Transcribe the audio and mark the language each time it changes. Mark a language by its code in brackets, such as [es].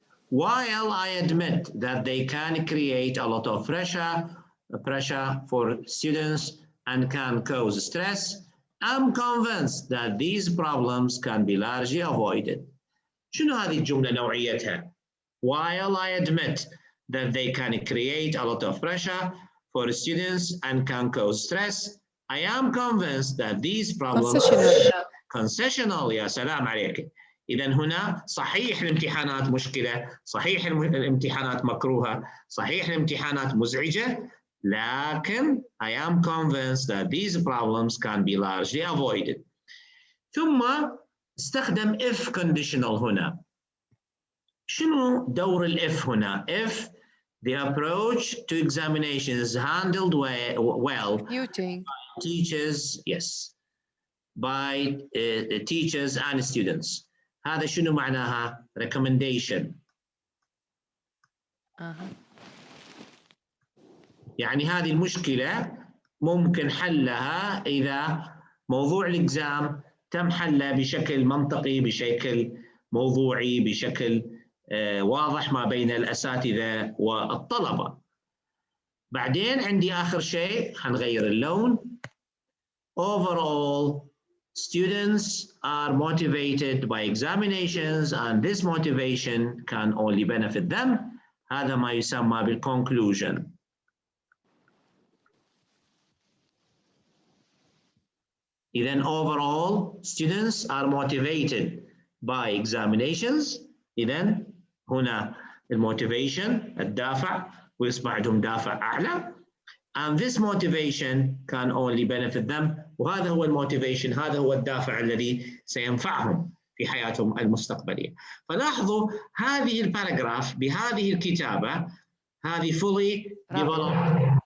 [en] While I admit that they can create a lot of pressure for students and can cause stress, I'm convinced that these problems can be largely avoided. [ar] شنو هذه الجملة نوعيتها؟ [en] While I admit that they can create a lot of pressure for students and can cause stress, I am convinced that these problems concessional. [ar] يا سلام عليك. إذن هنا صحيح الامتحانات مشكلة، صحيح الامتحانات مكروهة، صحيح الامتحانات مزعجة، لكن [en] I am convinced that these problems can be largely avoided. [ar] ثم استخدم if conditional هنا. شنو دور الإف هنا؟ [en] If the approach to examination is handled well by teachers, yes, by teachers and students. [ar] هذا شنو معناها؟ recommendation. يعني هذه المشكلة ممكن حلها إذا موضوع الإكزام تم حله بشكل منطقي، بشكل موضوعي، بشكل واضح ما بين الأساتذة والطلبة. بعدين عندي آخر شيء حنغير اللون. [en] Overall, students are motivated by examinations and this motivation can only benefit them. [ar] هذا ما يسمى بالconclusion. [en] إذن overall, students are motivated by examinations. [ar] إذن هنا الموتيفيشن الدافع ويصبح عندهم دافع أعلى. [en] And this motivation can only benefit them. [ar] وهذا هو الموتيفيشن، هذا هو الدافع الذي سينفعهم. في حياتهم المستقبلية. فلاحظوا هذه الباراجراف بهذه الكتابة هذه [en] fully developed.